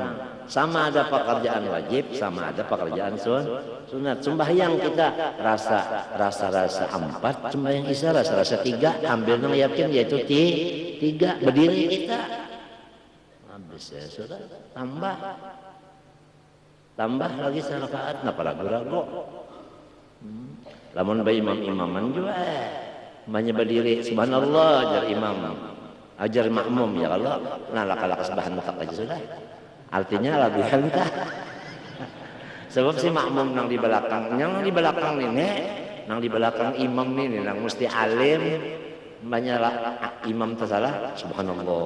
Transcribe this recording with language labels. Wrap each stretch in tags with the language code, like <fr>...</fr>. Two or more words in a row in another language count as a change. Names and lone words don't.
<bjn>Sama ada pekerjaan wajib, sama ada pekerjaan sunat. Sembahyang kita rasa 4, sembahyang isya rasa 3, ambil nang yakin yaitu 3. Berdiri kita habis ya sudah, tambah lagi rakaat, napa ragu-ragu. Lamun bayi imaman juga banyak berdiri subhanallah ajar imam, ajar makmum ya kalau nah laka subhanallah aja sudah. Artinya lagu hentah. Sebab si makmum nang di belakang, yang di belakang ini, nang di belakang imam ini, nang mesti alim, banyak imam tersalah subhanallah.</bjn>